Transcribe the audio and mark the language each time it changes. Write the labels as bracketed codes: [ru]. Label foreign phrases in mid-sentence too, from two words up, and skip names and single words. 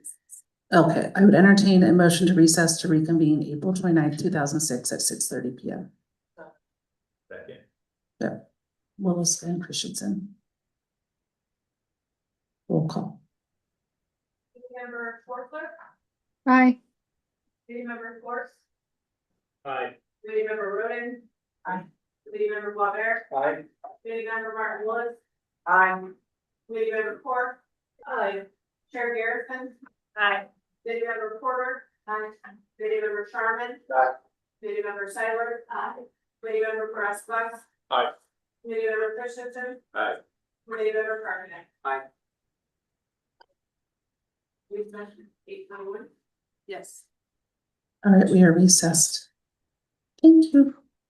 [en] Okay, I would entertain a motion to recess to reconvene April 29th, 2006 at 6:30 PM. Second. Willis and Christensen. Roll call. Committee member Forster, Aye. committee member Force, Aye. committee member Roden. Aye. Committee member Boisvert, Aye. committee member Martin Lewis. Aye. Committee member Core. Aye. Chair Garrison. Aye. Committee member Porter. Aye. Committee member Sharman. Aye. Committee member Seibert. Aye. Committee member Perez. Aye. Committee member Christensen. Aye. Committee member Carpenter. Aye. Recess 8:21. Yes. All right, we are recessed. Thank you.